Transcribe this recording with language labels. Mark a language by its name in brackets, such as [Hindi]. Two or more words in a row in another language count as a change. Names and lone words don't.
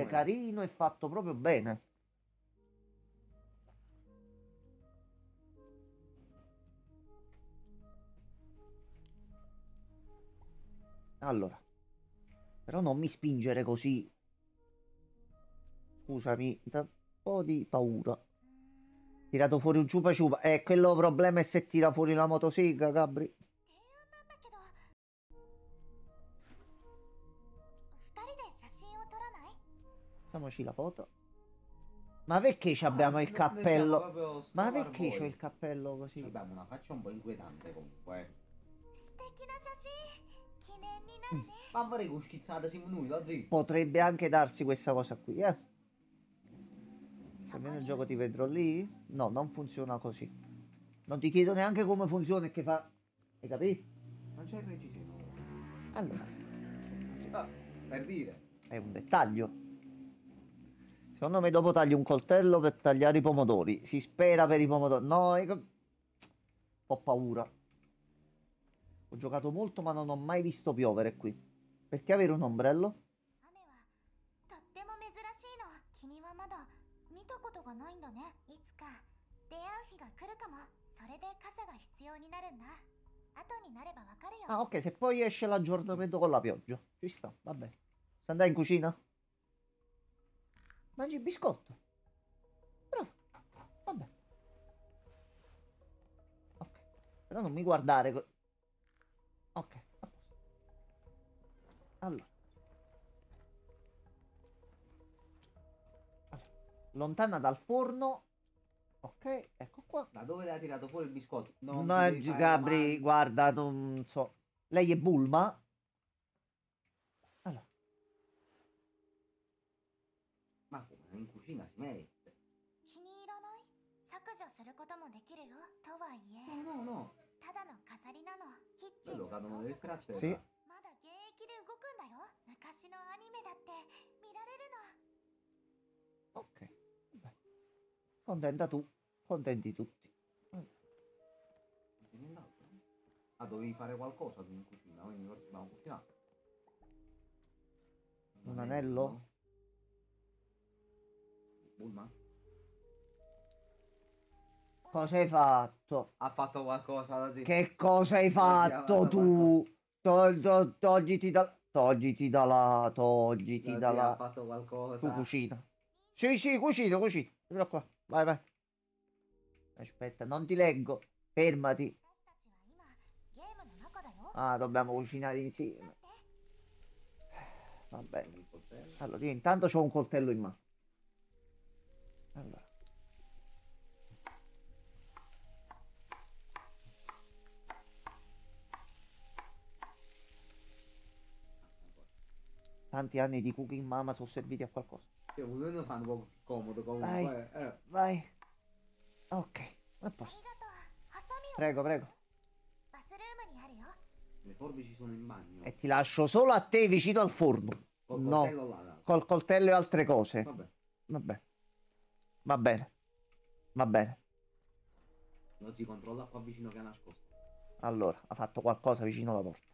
[Italian] carino, è fatto proprio bene. Allora, però non mi spingere così. Scusami, da un po' di paura. Tirato fuori un ciupa ciupa. Quello problema è se tira fuori la motosega, Gabri. [Japanese] 提案なんだけど2人で写真を撮らない [Italian] Facciamoci la foto. Ma perché ci abbiamo il cappello? Ma perché c'ho il cappello così? Abbiamo una faccia un po' inquietante comunque. [Japanese] 素敵な写真記念になるね [Italian] Ma vorrei con schizzata siamo noi, da zitto. Potrebbe anche darsi questa cosa qui, eh. [Japanese] そこ [Italian] Almeno il [Japanese] に [Italian] gioco ti vedrò lì? No, non funziona così. Non ti chiedo neanche come funziona e che fa. Hai capito? Non c'è il reggiseno. Allora, Per dire. è un dettaglio. Secondo me dopo tagli un coltello per tagliare i pomodori. Si spera per i pomodori. No, ho paura. Ho giocato molto ma non ho mai visto piovere qui. Perché avere un ombrello? [Japanese] 雨はとっても珍しいの君はまだ見たことがないんだねいつか出会う日が来るかもそれで傘が必要になるんだ後になればわかるよ [Italian] Ah, ok, se poi esce l'aggiornamento con la pioggia. Ci sta, vabbè. Se andai in cucina? Mangi il biscotto. Bravo. Vabbè. Ok. Però non mi guardare. Ok, a posto. Allora. Lontana dal forno. Ok, ecco qua. Da dove l'ha tirato fuori il biscotto? Non No, ti devi fare Gabri, male. guarda, non so. Lei è Bulma? Allora. Ma come? In cucina si mette. [Japanese] 気に入らない削除することもできるよとはいえ [Italian] No, no, no. [Japanese] ただの飾りなのキッチン [Italian] Quello [Japanese] の [Italian] cadono [Japanese] 装 [Italian] del [Japanese] 飾として [Italian] craft. Sì. [Japanese] まだ現役で動くんだよ昔のアニメだって見られるの [Italian] Ok. Contenta tu, contenti tutti. Non c'è nient'altro? Ah, dovevi fare qualcosa tu in cucina, quindi ora dobbiamo cucinare. Un anello? Bulma? Cosa hai fatto? Ha fatto qualcosa così. Che cosa hai fatto tu? Togliti Così ha dalla... fatto Tu qualcosa. cucina. Sì, sì, cucina. Vieni qua. Vai, vai. Aspetta, non ti leggo. Fermati. [Japanese] 私たちは今ゲームの中だよ。 [Italian] Ah, dobbiamo cucinare insieme. [Japanese] 待って。 [Italian] Va bene. Il coltello. Allora, io intanto c'ho un coltello in mano. Allora. Tanti anni di cooking mama sono serviti a qualcosa. Cioè, lo fanno un po' più comodo Vai, comunque. vai. Ok, a [Japanese] あ [Italian] posto. [Japanese] りがとう。ハサミを。 [Italian] Prego, prego. [Japanese] バスルームにあるよ。 [Italian] Le forbici sono in bagno. E ti lascio solo a te vicino al forno. Col No, coltello là. col coltello e altre cose. Vabbè. Vabbè. Va bene. Va bene. Lo si controlla qua vicino che è nascosto. Allora, ha fatto qualcosa vicino alla porta.